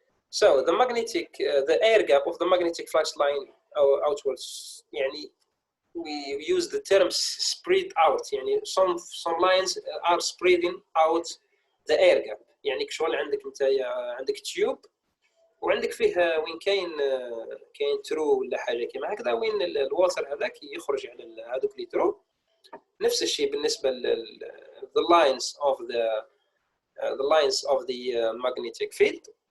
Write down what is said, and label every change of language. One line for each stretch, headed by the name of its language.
English: So the air gap of the magnetic flux line outwards, يعني we use the term spread out, يعني some lines are spreading out the air gap.
Arabic: يعني كشغل عندك تيوب وعندك فيه وين كاين ترو ولا حاجه كيما هكذا، وين الواتر هذاك يخرج على هذوك لي ترو.
English: نفس الشيء بالنسبه the lines of the magnetic field.